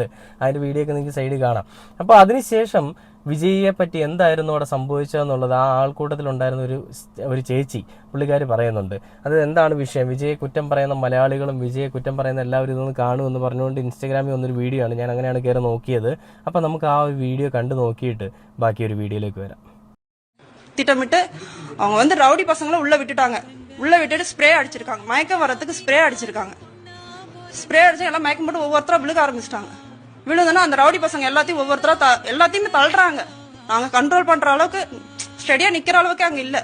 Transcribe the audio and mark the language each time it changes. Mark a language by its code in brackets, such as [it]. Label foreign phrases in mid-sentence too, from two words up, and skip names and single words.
[ml] അതിൻ്റെ വീഡിയോ ഒക്കെ നിങ്ങൾക്ക് സൈഡിൽ കാണാം. അപ്പോൾ അതിനുശേഷം വിജയിയെ പറ്റി എന്തായിരുന്നു അവിടെ സംഭവിച്ചതെന്നുള്ളത് ആ ആൾക്കൂട്ടത്തിലുണ്ടായിരുന്ന ഒരു ചേച്ചി പുള്ളിക്കാർ പറയുന്നുണ്ട്. അത് എന്താണ് വിഷയം, വിജയെ കുറ്റം പറയുന്ന മലയാളികളും വിജയെ കുറ്റം പറയുന്ന എല്ലാവരും ഇതൊന്ന് കാണുമെന്ന് പറഞ്ഞുകൊണ്ട് ഇൻസ്റ്റാഗ്രാമിൽ വന്നൊരു വീഡിയോ ആണ്. ഞാൻ അങ്ങനെയാണ് കയറി നോക്കിയത്. അപ്പോൾ നമുക്ക് ആ ഒരു വീഡിയോ കണ്ടു നോക്കിയിട്ട് ബാക്കി ഒരു വീഡിയോയിലേക്ക് വരാം. [ta] திட்டமிட்டு அவங்க வந்து ரவுடி பசங்களை உள்ள விட்டுட்டாங்க. உள்ள விட்டுட்டு ஸ்ப்ரே அடிச்சிருக்காங்க. மயக்கம் வரதுக்கு ஸ்ப்ரே அடிச்சிருக்காங்க. ஸ்ப்ரே அடிச்சு எல்லாம் மயக்கம் போட்டு ஒவ்வொருத்தரா விழுக ஆரம்பிச்சிட்டாங்க. விழுதுன்னா அந்த ரவுடி பசங்க எல்லாத்தையும் ஒவ்வொருத்தரா எல்லாத்தையுமே தள்ளுறாங்க. நாங்க கண்ட்ரோல் பண்ற அளவுக்கு ஸ்டெடியா நிக்கிற அளவுக்கு அங்க இல்ல.